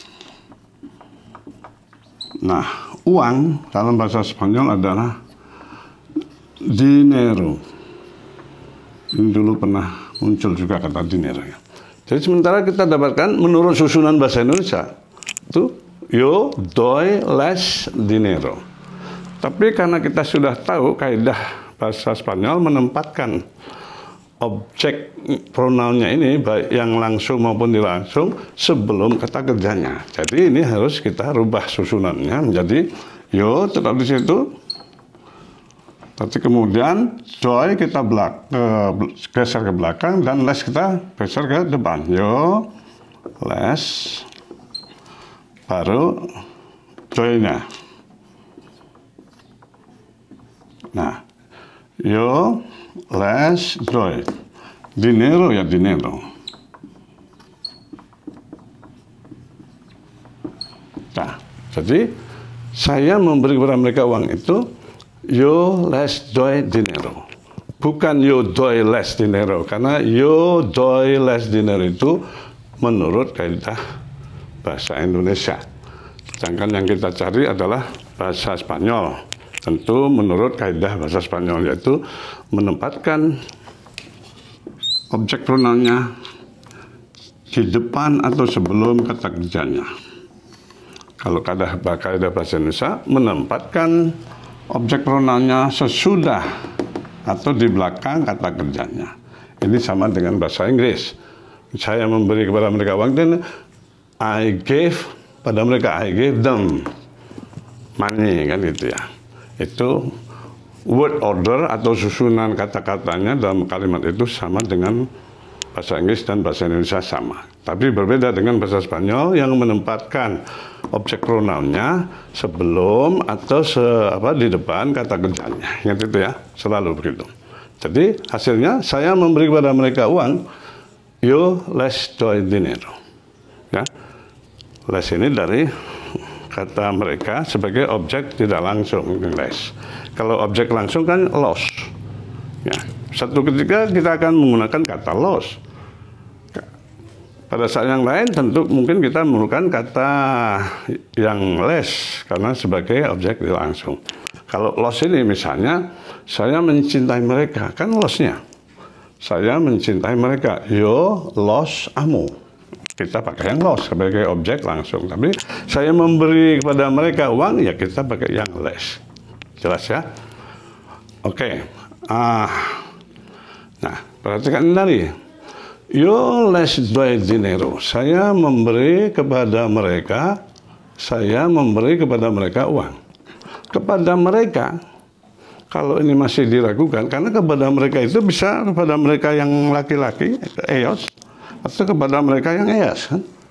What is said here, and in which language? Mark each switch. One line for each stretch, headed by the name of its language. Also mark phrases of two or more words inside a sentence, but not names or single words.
Indonesian: Nah, uang dalam bahasa Spanyol adalah dinero. Ini dulu pernah muncul juga kata dinero ya. Jadi sementara kita dapatkan menurut susunan bahasa Indonesia itu
Spanish: yo doy les dinero.
Indonesian: Tapi karena kita sudah tahu kaidah bahasa Spanyol menempatkan objek pronounnya ini baik yang langsung maupun tidak langsung sebelum kata kerjanya. Jadi ini harus kita rubah susunannya menjadi yo tetap di situ. Tapi kemudian doy kita geser ke belakang dan les kita geser ke depan.
Spanish: Yo les
Indonesian: baru doy-nya. Nah,
Spanish: yo les doy. Dinero ya dinero.
Indonesian: Nah, jadi saya memberi kepada mereka uang itu
Spanish: yo les doy dinero.
Indonesian: Bukan
Spanish: yo doy les dinero,
Indonesian: karena
Spanish: yo doy les dinero
Indonesian: itu menurut kaidah bahasa Indonesia. Sedangkan yang kita cari adalah bahasa Spanyol. Tentu menurut kaidah bahasa Spanyol yaitu menempatkan objek pronounnya di depan atau sebelum kata kerjanya. Kalau kaidah bahasa Indonesia menempatkan objek pronounnya sesudah atau di belakang kata kerjanya. Ini sama dengan bahasa Inggris. Saya memberi kepada mereka uang dan
English: I gave
Indonesian: pada mereka,
English: I gave them money,
Indonesian: kan gitu ya. Itu
English: word order
Indonesian: atau susunan kata-katanya dalam kalimat itu sama dengan bahasa Inggris dan bahasa Indonesia sama. Tapi berbeda dengan bahasa Spanyol yang menempatkan objek pronounnya sebelum atau di depan kata kerjanya. Ingat itu ya, selalu begitu. Jadi hasilnya saya memberi kepada mereka uang,
Spanish: yo les doy dinero.
Indonesian: Ya, les ini dari kata mereka sebagai objek tidak langsung les. Kalau objek langsung kan los. Ya, satu ketika kita akan menggunakan kata los. Pada saat yang lain tentu mungkin kita memerlukan kata yang les karena sebagai objek tidak langsung. Kalau los ini misalnya saya mencintai mereka, kan losnya. Saya mencintai mereka,
Spanish: yo los amo.
Indonesian: Kita pakai yang los sebagai objek langsung. Tapi saya memberi kepada mereka uang, ya kita pakai yang les. Jelas ya? Oke. Nah, perhatikan tadi.
Spanish: Yo les doy dinero.
Indonesian: Saya memberi kepada mereka uang. Kepada mereka, kalau ini masih diragukan, karena kepada mereka itu bisa kepada mereka yang laki-laki, eos, atau kepada mereka yang eas, kan?